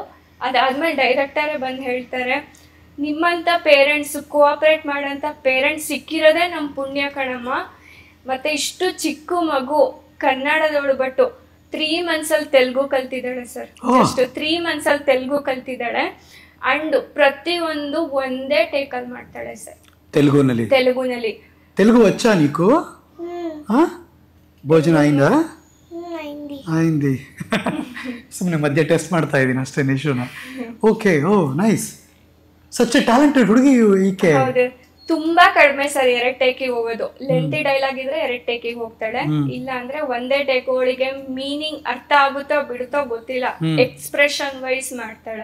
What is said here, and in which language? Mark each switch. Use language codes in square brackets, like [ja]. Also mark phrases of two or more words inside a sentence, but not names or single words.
[kn] ಅದಾದ್ಮೇಲೆ ಡೈರೆಕ್ಟರೇ ಬಂದು ಹೇಳ್ತಾರೆ, ನಿಮ್ಮಂಥ ಪೇರೆಂಟ್ಸ್, ಕೋಆಪ್ರೇಟ್ ಮಾಡೋಂಥ ಪೇರೆಂಟ್ಸ್ ಸಿಕ್ಕಿರೋದೇ ನಮ್ಮ ಪುಣ್ಯ ಕಣಮ್ಮ. ಮತ್ತೆ ಇಷ್ಟು ಚಿಕ್ಕ ಮಗು ಕನ್ನಡದವಳು, ಬಟ್ಟು 3 months ತೆಲುಗು ಕಲ್ತಿದ್ದಾಳೆ ಸರ್. ಅಷ್ಟು 3 months ತೆಲುಗು ಕಲ್ತಿದ್ದಾಳೆ. ಅಂಡ್ ಪ್ರತಿಯೊಂದು ಒಂದೇ ಟೇಕಲ್ಲಿ ಮಾಡ್ತಾಳೆ ಸರ್. ತೆಲುಗುನಲ್ಲಿ [te] తెలుగు వచ్చా నీకు? భోజనం అయిందా? అయింది. [kn] ಸುಮ್ಮನೆ ಮಧ್ಯ ಟೆಸ್ಟ್ ಮಾಡ್ತಾ ಇದ್ದೀನಿ ಅಷ್ಟೇ ನಿಶುನ. [en] Okay, oh nice. Such a talented [kn] ಹುಡುಗಿ ಈಕೆ. ಹೌದು, ತುಂಬಾ ಕಡಿಮೆ ಸರ್ 2 ಟೇಕಿಗೆ ಹೋಗೋದು. [en] lengthy dialogue [kn] ಇದ್ರೆ 2 ಟೇಕಿಗೆ ಹೋಗ್ತಾಳೆ, ಇಲ್ಲ ಅಂದ್ರೆ ಒಂದೇ ಟೇಕ್. ಅವಳಿಗೆ ಮೀನಿಂಗ್ ಅರ್ಥ ಆಗುತ್ತೋ ಬಿಡುತ್ತೋ ಗೊತ್ತಿಲ್ಲ, [en] expression wise [kn] ಮಾಡ್ತಾಳೆ.